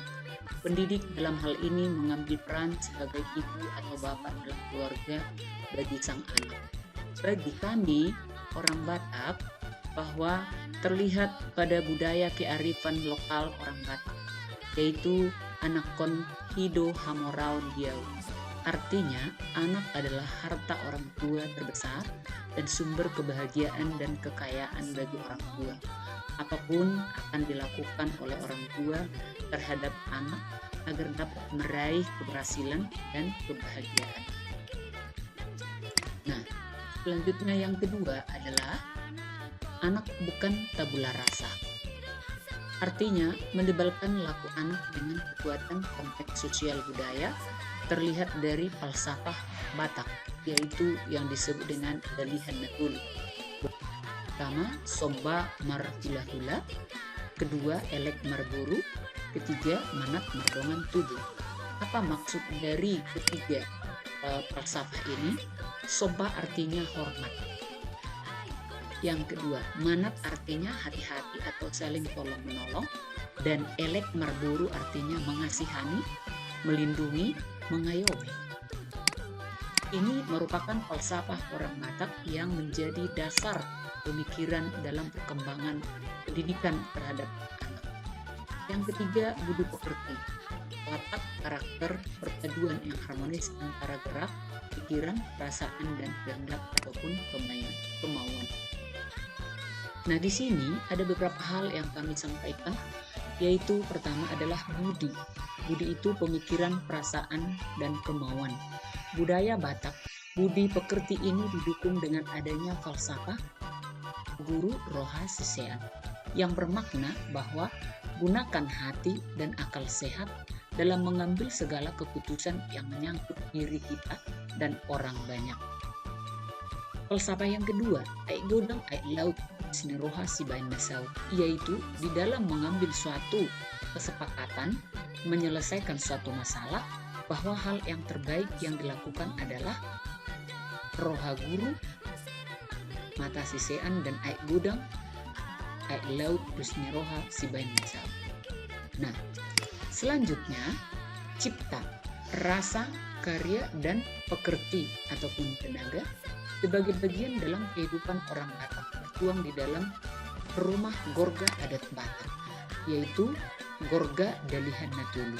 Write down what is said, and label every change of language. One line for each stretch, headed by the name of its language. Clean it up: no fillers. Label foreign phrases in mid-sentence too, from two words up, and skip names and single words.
Indonesian: Pendidik dalam hal ini mengambil peran sebagai ibu atau bapak dalam keluarga bagi sang anak. Bagi kami, orang Batak, bahwa terlihat pada budaya kearifan lokal orang Batak, yaitu
Batak Toba: anak kon hido hamorau diau.
Indonesian: Artinya, anak adalah harta orang tua terbesar dan sumber kebahagiaan dan kekayaan bagi orang tua. Apapun akan dilakukan oleh orang tua terhadap anak agar dapat meraih keberhasilan dan kebahagiaan. Nah, selanjutnya yang kedua adalah anak bukan tabula rasa. Artinya, mendebalkan laku anak dengan kekuatan konteks sosial budaya terlihat dari falsafah Batak, yaitu yang disebut dengan
Batak Toba: dalihan natuli. Pertama, somba marhula-hula, kedua, elek marburu, ketiga, manat mardongan tubuh.
Indonesian: Apa maksud dari ketiga falsafah ini? Somba artinya hormat. Yang kedua, manat artinya hati-hati atau saling tolong-menolong, dan
Batak Toba: elek marburu
Indonesian: artinya mengasihani, melindungi, mengayomi. Ini merupakan falsafah orang Batak yang menjadi dasar pemikiran dalam perkembangan pendidikan terhadap anak. Yang ketiga, budi pekerti. Watak, karakter, perpaduan yang harmonis antara gerak, pikiran, perasaan, dan kehendak ataupun kemauan. Nah, di sini ada beberapa hal yang kami sampaikan, yaitu pertama adalah budi. Budi itu pemikiran, perasaan, dan kemauan. Budaya Batak, budi pekerti ini didukung dengan adanya falsafah
Batak Toba: guru roha sisean
Indonesian: yang bermakna bahwa gunakan hati dan akal sehat dalam mengambil segala keputusan yang menyangkut diri kita dan orang banyak. Falsafah yang kedua,
Batak Toba: ai godang ai laut sini roha si bain nasau,
Indonesian: yaitu di dalam mengambil suatu kesepakatan menyelesaikan suatu masalah, bahwa hal yang terbaik yang dilakukan adalah
Batak Toba: roha guru, mata sisean,
Indonesian: dan
Batak Toba: aik gudang, aik laut, husni roha si bain nasau.
Indonesian: Nah, selanjutnya cipta, rasa, karya, dan pekerti ataupun tenaga sebagai bagian dalam kehidupan orang Batak tertuang di dalam rumah Gorga adat Batak, yaitu Gorga Dalihan Natulu.